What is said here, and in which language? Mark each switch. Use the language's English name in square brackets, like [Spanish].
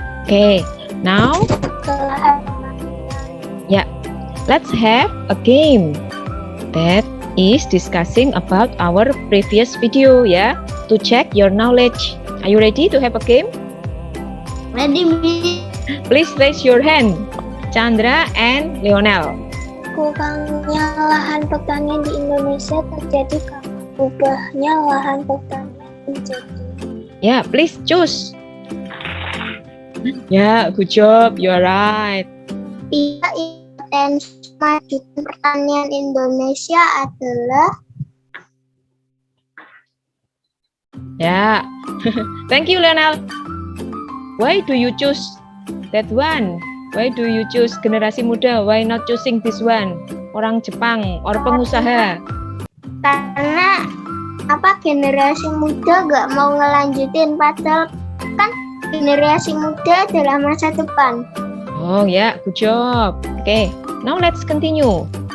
[English] Okay, now let's have a game that is discussing about our previous video, yeah, to check your knowledge. Are you ready to have a game? Ready, Miss? Please raise your hand, Chandra and Leonel. [Indonesian] Kurangnya lahan pertanian di Indonesia terjadi karena berubahnya lahan pertanian menjadi [English] Yeah, please choose. Yeah, good job. You are right. [Indonesian] potensi kemajuan pertanian Indonesia adalah [English] Yeah. Thank you, Leonel. Why do you choose that one? Why do you choose generasi muda? Why not choosing this one? [Indonesian] Orang Jepang, orang pengusaha. karena generasi muda gak mau ngelanjutin, padahal kan generasi muda adalah masa depan. [English] Oh yeah, good job. Okay, now let's continue.